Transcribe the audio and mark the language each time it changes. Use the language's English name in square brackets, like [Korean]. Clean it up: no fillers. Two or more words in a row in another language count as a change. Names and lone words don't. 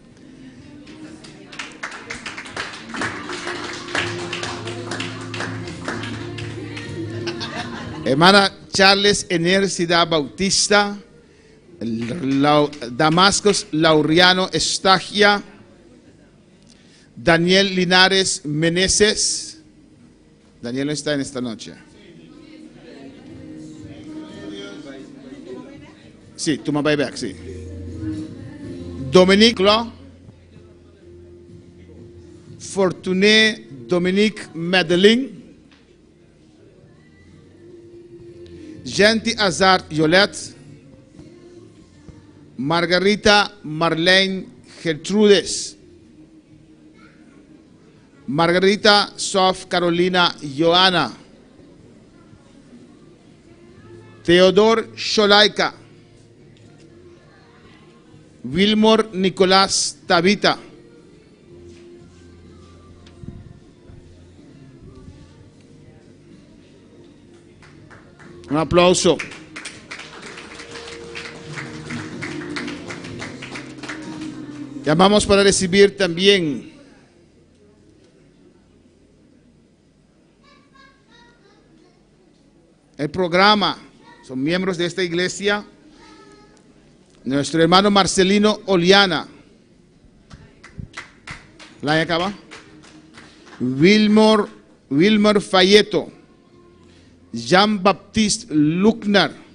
[Spanish] Hermana Charles Enercida Bautista, Damascus Laureano Estagia, Daniel Linares Meneses. Daniel no está en esta noche. Sí, tú me vas back, sí. Dominique Law, Fortuné Dominique Madeline, Genti Azar Yolette, Margarita Marlene Gertrudes, Margarita Sof Carolina Joana, Theodor Sholaika, Wilmor Nicolás Tabita, un aplauso. Llamamos para recibir también el programa. Son miembros de esta iglesia. Nuestro hermano Marcelino Oliana. ¿La acaba? Wilmer Fayeto. Jean-Baptiste Luckner.